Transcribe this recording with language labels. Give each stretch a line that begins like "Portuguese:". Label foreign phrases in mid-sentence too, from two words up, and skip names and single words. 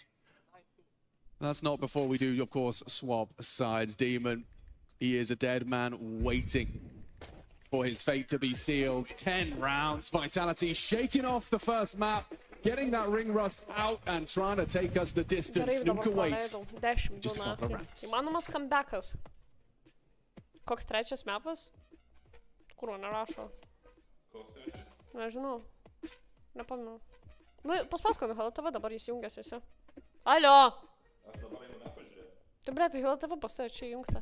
English: That's not before we do, of course, swap sides. Demon, he is a dead man waiting for his fate to be sealed. 10 rounds. Vitality shaking off the first map, getting that ring rust out and trying to take us the distance. Nuka waits. Just a couple of rounds.
Lithuanian: Įmanomas comebackas. Koks trečias mapas? Kur man nerašo? Nežinau. Nepamenu. Nu, paspauskite HLTV, dabar įsijungęs esi. Alio! Tai ble, tai HLTV pastoja čia įjungta.